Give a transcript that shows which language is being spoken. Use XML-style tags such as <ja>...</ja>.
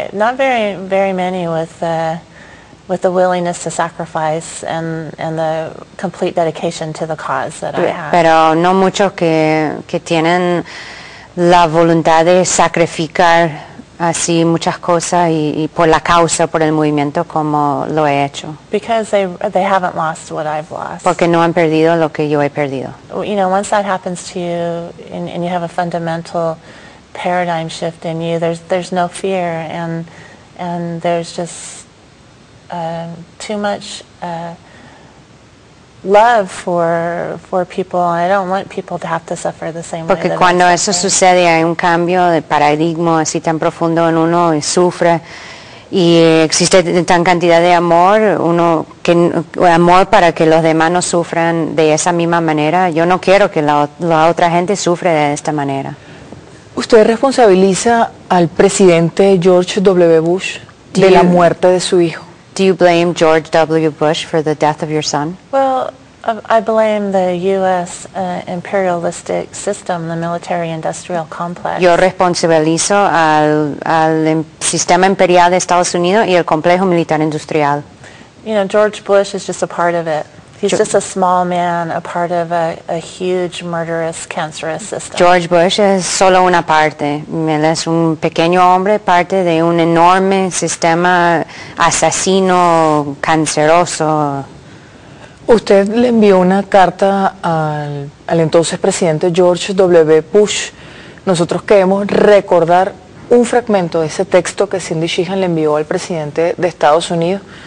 <en>not very many with the willingness to sacrifice and the complete dedication to the cause that I have.</en> <es>Pero no muchos que tienen la voluntad de sacrificar así muchas cosas y por la causa, por el movimiento como lo he hecho.</es> <en>Because they haven't lost what I've lost.</en> <es>Porque no han perdido lo que yo he perdido.</es> <en>You know, once that happens to you and you have a fundamental paradigm shift in you, there's no fear and there's just too much love for people. I don't want people to have to suffer the same way.</en> <es>Porque cuando eso sucede hay un cambio de paradigma así tan profundo en uno y sufre y existe tan cantidad de amor, amor para que los demás no sufran de esa misma manera. Yo no quiero que la otra gente sufra de esta manera. ¿Usted responsabiliza al presidente George W. Bush de la muerte de su hijo?</es> <en>Do you blame George W. Bush for the death of your son? Well, I blame the U.S. Imperialistic system, the military-industrial complex.</en> <es>Yo responsabilizo al sistema imperial de Estados Unidos y el complejo militar industrial.</es> <en>You know, George Bush is just a part of it. He's just a small man, a part of a huge, murderous, cancerous system.</en> <es>George Bush es solo una parte. Él es un pequeño hombre, parte de un enorme sistema asesino, canceroso. Usted le envió una carta al entonces presidente George W. Bush. Nosotros queremos recordar un fragmento de ese texto que Cindy Sheehan le envió al presidente de Estados Unidos.</es>